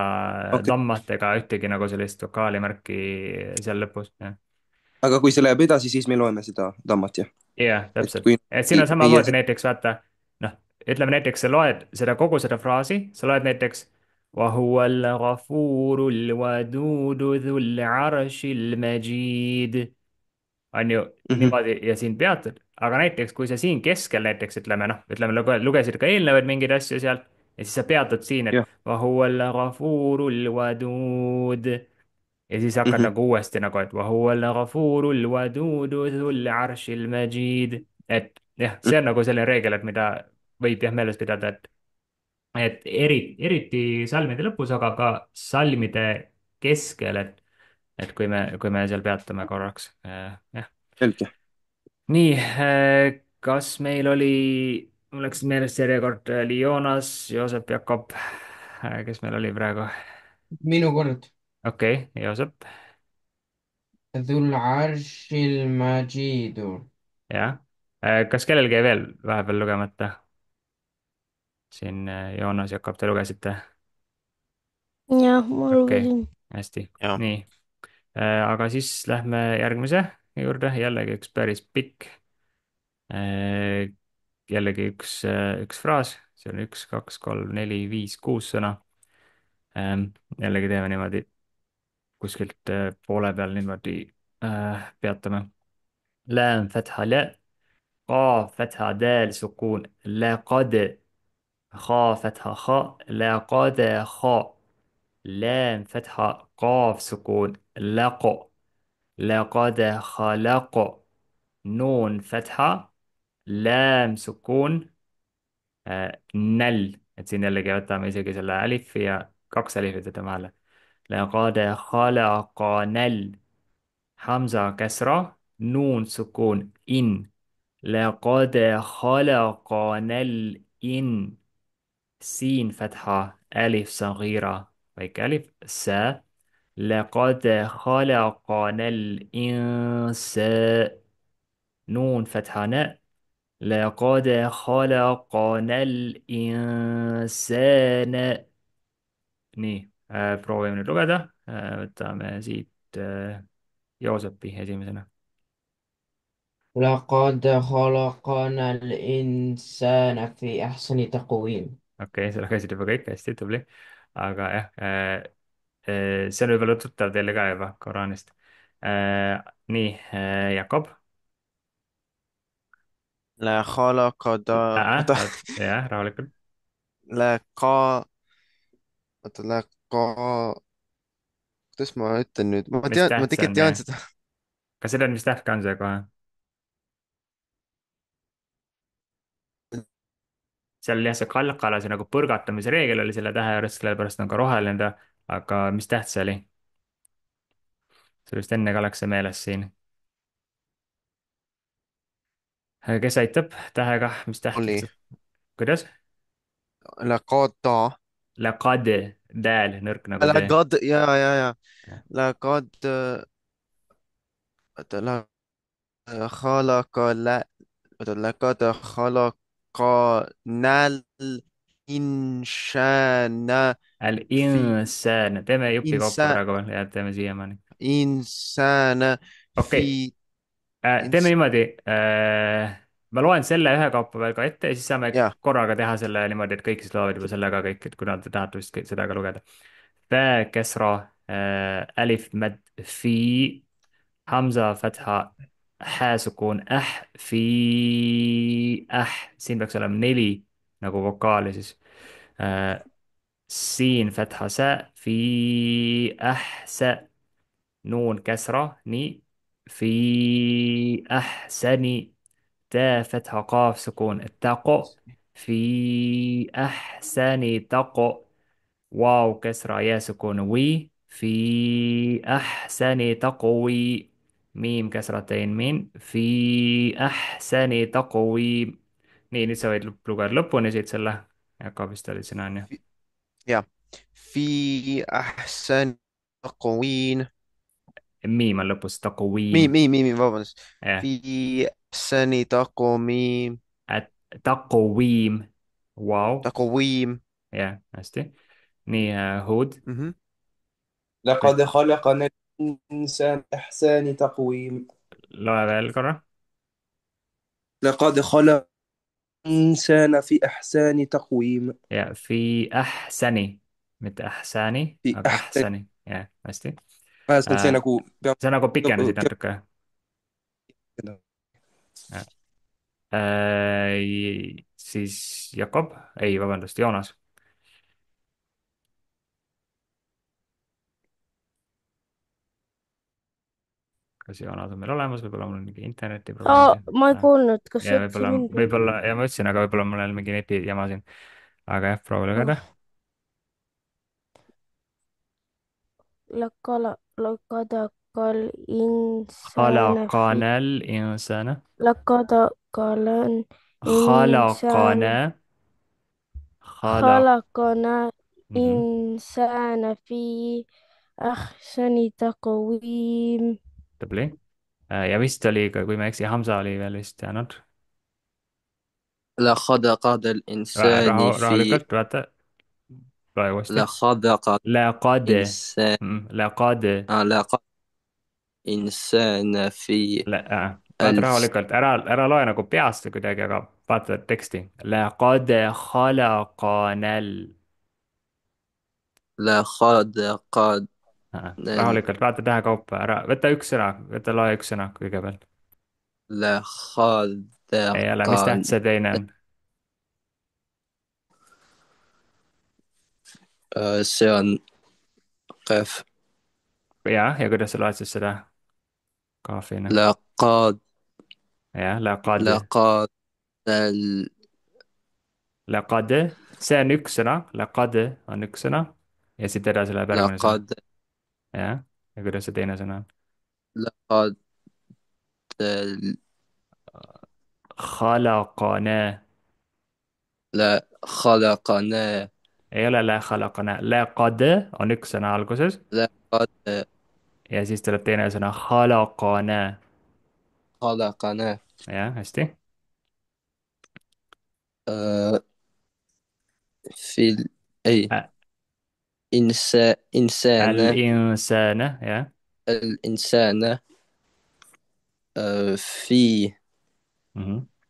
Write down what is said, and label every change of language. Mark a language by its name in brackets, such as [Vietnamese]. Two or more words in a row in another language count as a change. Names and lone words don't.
[Estonian] Okay. tammat ega ühtegi nagu sellist vokaalimärki seal lõpus, jah. Aga kui see läheb edasi, siis me loeme seda tammat, jah? jah, Et täpselt, kui et siin on ei samamoodi jää- näiteks vaata, noh, ütleme näiteks sa loed seda kogu seda fraasi, sa loed näiteks [Arabic] وهو الغفور الودود ذو العرش المجيد [Estonian] on ju Mhm. niimoodi ja siin peatud, aga näiteks kui sa siin keskel näiteks ütleme noh, ütleme lugesid ka eelnevaid mingeid asju sealt ja siis sa peatud siin, et Jah. [Arabic] وهو الغفور الودود [Estonian] ja siis hakkad Mhm. nagu uuesti nagu, et [Arabic] وهو الغفور الودود ذو العرش المجيد, [Estonian] et jah, see on nagu selline reegel, et mida võib jah meeles pidada, et eriti salmide lõpus, aga ka salmide keskel, et kui me seal peatume korraks, jah. Selge. nii, kas meil oli, mul läks meelest järjekord, oli Joonas, Joosep, Jakob, kes meil oli praegu? minu kord. okei, Joosep, [Arabic] ذو العرش المجيد. [Estonian] jah. kas kellelgi jäi veel vahepeal lugemata? siin Joonas, Jakob, te lugesite? jah, ma okei okay,, lugesin. hästi, jah. nii. Aga siis lähme järgmise juurde, jällegi üks päris pikk. Jällegi üks fraas, see on 1, 2, 3, 4, 5, 6 sõna. Jällegi teeme niimoodi kuskilt poole peal niimoodi peatame. [Arabic] لام فتحة لا، قاف فتحة دال سكون لقد، خا فتحة خاء لقد خاء، لام فتحة قاف سكون لق، لقد خلق، نون فتحة لام سكون نل. [Estonian] et siin jällegi võtame isegi selle alifi ja kaks alifit võtame vahele. [Arabic] لقد خلقنال، حمزة كسرة، نون سكون إن، لقد خلقنا الإن، سين فتحة ألف صغيرة ويك ألف سا، لقد خلقنا الإنسان، نون فتحة ناء، لقد خلقنا الإنسان. [Estonian] nii proovime nüüd lugeda. Võtame siit Joosepi esimesena. [Arabic] لقد خلقنا الإنسان في أحسن تقويم. [Estonian] okei, sa lugesid juba kõik hästi, tubli. aga jah, see on võib-olla tuttav teile ka juba Koraanist. nii, Jakob. [Arabic] لا خلق دا oota [Estonian] jah, rahulikult. لا ka oota لا ka kuidas ma ütlen nüüd, ma mis tean, ma täht see tegelikult on? tean seda. kas sa tead, mis täht ka on see kohe? seal jah, see kalkala, see nagu põrgatamise reegel oli selle tähe juures, sellepärast on ka roheline ta, aga mis täht see oli? sul vist enne ka läks see meeles siin. kes aitab tähega, mis täht oli lihtsalt? kuidas? [Arabic] لا قada Laqad, [Estonian] dääl, nõrk nagu [Arabic] لا [Estonian] D. [Arabic] قد ja لا قد oota لا خلق لا oota لقد خلقنا الإنسان في [Estonian] Al-insaan, teeme jupi kokku [Arabic] إنسان [Estonian] praegu veel ja teeme siiamaani. [Arabic] إنسان [Estonian] okei [Arabic] في [Estonian] teeme [Arabic] إنس [Estonian] niimoodi. Ma loen selle ühekaupa veel ka ette ja siis saame ja korraga teha selle niimoodi, et kõik siis loevad juba selle ka kõik, et kuna te tahate vist seda ka lugeda. [Arabic] فاء كسرة، ألف مد في، همزة فتحة، هاء سكون في, [Estonian] siin peaks olema 4 nagu vokaali siis. [Arabic] سين فتحة سا، في سا, نون كسرة ني، في أحسن، تاء فتحة قاف سكون التاء، في أحسن تق، واو كسرة يا سكون وي، في أحسن تقوي، ميم كسرتين مين، في أحسن تقويم. [Estonian] nii, nüüd sa võid lugeda lõpuni siit selle. Jakob vist oli sina, on ju? [Arabic] ja في أحسن تقوين [Estonian] miim on lõpus, takuviim. vabandust jah, [Arabic] في أحسن تقويم [Estonian] takuviim, vau, [Arabic] تقويم [Estonian] jah, hästi. nii, Hud, مهم. [Arabic] لقد خلقنا الإنسان إحسان تقويم. [Estonian] loe veel korra. [Arabic] لقد خلق الإنسان في إحسان تقويم. [Estonian] ja [Arabic] في أحسن, [Estonian] mitte ahsani, [Arabic] في [Estonian] aga [Arabic] أحسن. ahsani, [Estonian] jah, hästi. Päästelt see nagu peab sa nagu pikendasid natuke. siis Jakob, ei, vabandust, Joonas. kas Joonas on meil olemas, võib-olla mul on mingi internetiprobleem siin. ma ei kuulnud, kas sa ja ütlesid võib-olla, mind või? võib-olla, ja ma ütlesin, aga võib-olla mul on mingi netijama siin. aga jah, proovime lugeda. [Arabic] لقد الإنسان في خلقنا الإنسان، لقد الإنسان خلقنا، خلق. خلقنا Mhm. الإنسان في أحسن تقويم. [Estonian] tubli. ja vist oli ka, kui ma ei eksi, Hamza oli veel vist jäänud. [Arabic] لخلق الإنسان في [Estonian] rahulikult, vaata, loe uuesti. [Arabic] لخلق laqad, الإنسان laqad, لقد إنسان في [Estonian] vaata [Arabic] الف [Estonian] rahulikult, ära loe nagu peast või kuidagi, aga vaata teksti. [Arabic] لقد خلقنا ال. لخلق [Estonian] Rahulikult, vaata tähekaupa, ära, võta üks sõna, võta loe üks sõna kõigepealt. ei ole, mis täht [Arabic] لخلق [Estonian] see teine on? see on قاف jah, ja kuidas sa loed siis seda kaafina? [Arabic] لقد [Estonian] jah, laqad, [Arabic] لقد ال- laqad, [Estonian] see on üks sõna, laqad on üks sõna ja siit edasi läheb järgmine sõna. [Arabic] لقد [Estonian] jah, ja kuidas see teine sõna on? [Arabic] لقد ال- Khalaqana, لا خلقنا [Estonian] ei ole [Arabic] لا خلقنا, [Estonian] laqad on üks sõna alguses [Arabic] لقد [Estonian] ja siis tuleb teine sõna khalaqana. [Arabic] خلقنا [Estonian] jah, hästi. [Arabic] آه، في أي Ä- إنسان Al-insana, jah. الإنسان في Mhm.